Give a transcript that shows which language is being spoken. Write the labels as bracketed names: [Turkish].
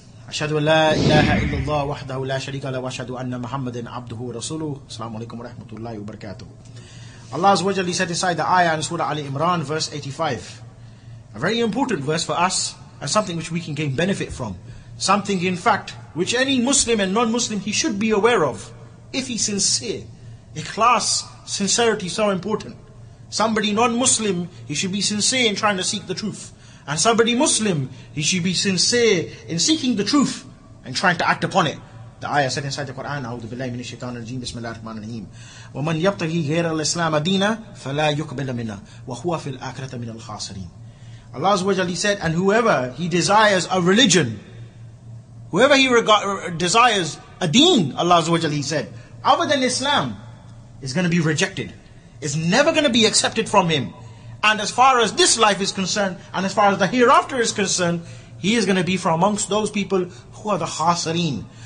[Arabic] أشهد أن لا إله إلا الله وحده لا شريك له وأشهد أن محمدا عبده ورسوله. السلام عليكم ورحمة الله وبركاته. [English] Allah Azza wa Jalla set aside the ayah in Surah Ali Imran, verse 85. A very important verse for us, and something which we can gain benefit from. Something, in fact, which any Muslim and non-Muslim, he should be aware of. If he's sincere. Ikhlas, sincerity, so important. Somebody non-Muslim, he should be sincere in trying to seek the truth. And somebody Muslim, he should be sincere in seeking the truth and trying to act upon it. The ayah said inside the Quran, [Arabic] أعوذ بالله من الشيطان الرجيم بسم الله الرحمن الرحيم ومن يبتغي غير الإسلام دينا فلا يقبل منا وهو في الآخرة من الخاسرين. [English] Allah Azza wa Jalla said, and whoever he desires a religion, whoever he desires a deen, Allah Azza wa Jalla said, other than Islam, is going to be rejected. It's never going to be accepted from him. And as far as this life is concerned, and as far as the hereafter is concerned, he is going to be from amongst those people who are the khasireen.